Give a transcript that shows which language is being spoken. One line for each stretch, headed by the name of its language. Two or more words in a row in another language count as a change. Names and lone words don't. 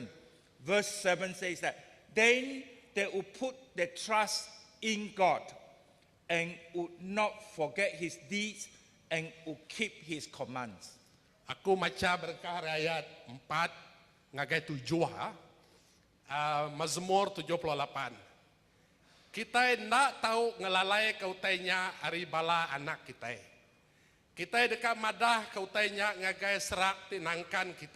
English: Verse 7 says that, then they will put their trust in God and would not forget his deeds and will keep his commands.
Iban: Aku maca berkah ayat 4 ngagai 7 Mazmur 78. Kita ndak tahu ngelalai kautainya ari bala anak kita. Kita dekat madah kautainya ngagai serak tinangkan kita.